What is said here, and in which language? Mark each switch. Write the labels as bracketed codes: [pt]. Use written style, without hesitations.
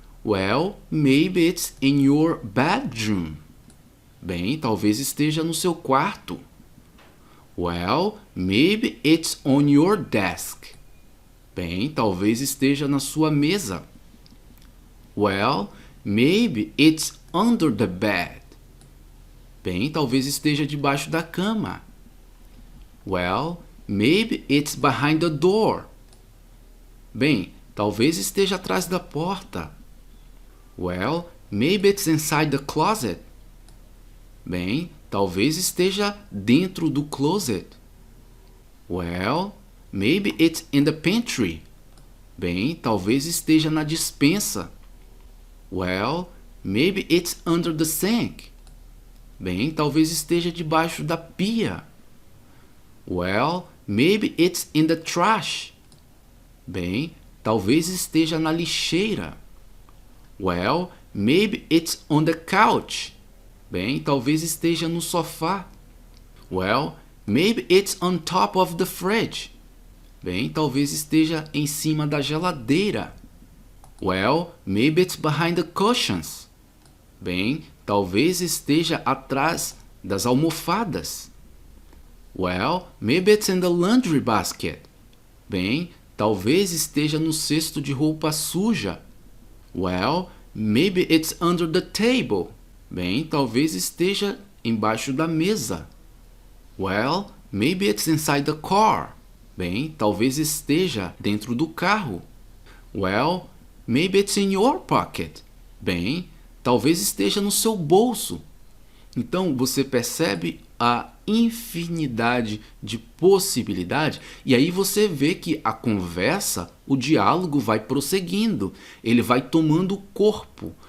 [en] Well, maybe it's in your bedroom. [pt] Bem, talvez esteja no seu quarto. [en] Well, maybe it's on your desk. [pt] Bem, talvez esteja na sua mesa. [en] Well, maybe it's under the bed. [pt] Bem, talvez esteja debaixo da cama. [en] Well, maybe it's behind the door. [pt] Bem, talvez esteja atrás da porta. [en] Well, maybe it's inside the closet. [pt] Bem, talvez esteja dentro do closet. [en] Well, maybe it's in the pantry. [pt] Bem, talvez esteja na despensa. [en] Well, maybe it's under the sink. [pt] Bem, talvez esteja debaixo da pia. [en] Well, maybe it's in the trash. [pt] Bem, talvez esteja na lixeira. [en] Well, maybe it's on the couch. [pt] Bem, talvez esteja no sofá. [en] Well, maybe it's on top of the fridge. [pt] Bem, talvez esteja em cima da geladeira. [en] Well, maybe it's behind the cushions. [pt] Bem, talvez esteja atrás das almofadas. [en] Well, maybe it's in the laundry basket. [pt] Bem, talvez esteja no cesto de roupa suja. [en] Well, maybe it's under the table. [pt] Bem, talvez esteja embaixo da mesa. [en] Well, maybe it's inside the car. [pt] Bem, talvez esteja dentro do carro. [en] Well, maybe it's in your pocket. [pt] Bem, talvez esteja no seu bolso. Então, você percebe a infinidade de possibilidades e aí você vê que a conversa, o diálogo vai prosseguindo, ele vai tomando corpo.